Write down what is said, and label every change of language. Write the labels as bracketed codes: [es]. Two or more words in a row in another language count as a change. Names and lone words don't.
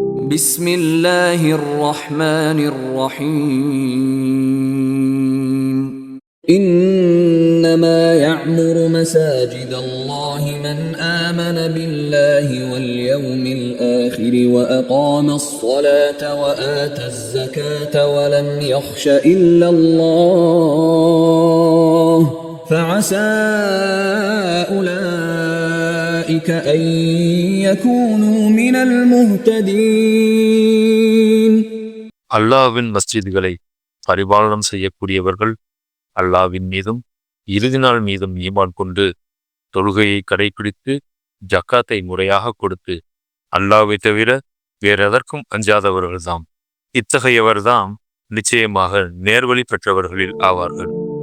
[ar] بسم الله الرحمن الرحيم إنما يعمر مساجد الله من آمن بالله واليوم الآخر وأقام الصلاة وآتى الزكاة ولم يخش إلا الله فعسى أولئك أن يكونوا من المهتدين. [ta] அல்லாஹ்வின் மஸ்ஜிதுகளை பரிபாலனம் செய்யக்கூடியவர்கள் அல்லாஹ்வின் மீதும் இறுதி நாள் மீதும் ஈமான் கொண்டு தொழுகையை கடைபிடித்து ஜக்காத்தை முறையாக கொடுத்து அல்லாஹ்வை தவிர வேறெதற்கும் அஞ்சாதவர்கள்தாம். இத்தகையவர்தாம் நிச்சயமாக நேர்வழி பெற்றவர்களில் ஆவார்கள்.